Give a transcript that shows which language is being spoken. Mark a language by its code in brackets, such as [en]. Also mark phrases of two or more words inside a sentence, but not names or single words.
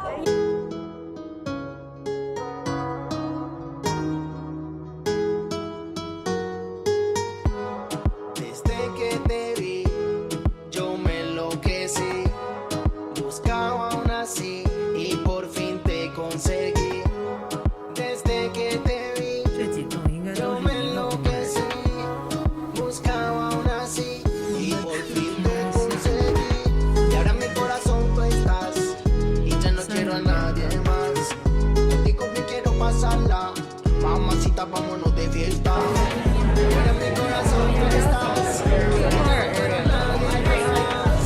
[es] Desde que te vi, yo me enloquecí. Buscaba una así y por fin te conseguí. Desde que te vi, [zh] 这几栋应该都 [es] yo [zh] 是 [es] me [zh] 一个公园。 [es] enloquecí. Buscaba una así y por fin te conseguí. Y ahora en mi corazón tú estás y ya no quiero a nadie más. Contigo me quiero pasarla, mamacita, vámonos de fiesta. Y ahora en mi corazón tú estás y ya no quiero a nadie más.